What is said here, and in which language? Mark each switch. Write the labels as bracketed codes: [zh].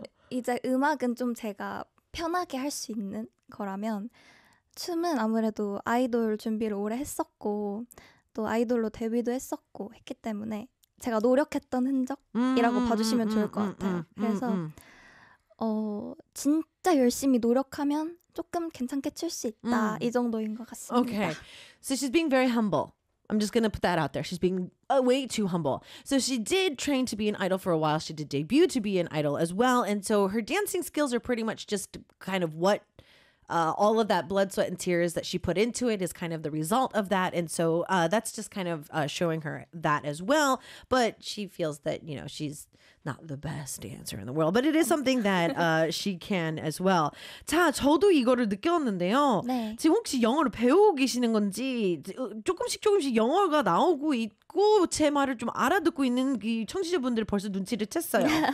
[ko] 이제 음악은 좀 제가 편하게 할 수 있는 거라면 춤은 아무래도 아이돌 준비를 오래 했었고 또 아이돌로 데뷔도 했었고 했기 때문에 제가 노력했던 흔적이라고 봐주시면 좋을 것 같아요. 그래서 진짜 열심히 노력하면 조금 괜찮게 출 수 있다 이 정도인 것 같습니다. [en] Okay, so she's being very humble. I'm just going to put that out there. She's being way too humble. So she did train to be an idol for a while. She did debut to be an idol as well. And so her dancing skills are pretty much just kind of what all of that blood, sweat, and tears that she put into it is kind of the result of that. And so that's just kind of showing her that as well. But she feels that, you know, she's not the best dancer in the world. But it is something that she can as well. [ko] 자, 저도 이거를 느꼈는데요. 네. 지금 혹시 영어를 배우고 계시는 건지 조금씩 조금씩 영어가 나오고 있고 제 말을 좀 알아듣고 있는 이 청취자분들이 벌써 눈치를 챘어요.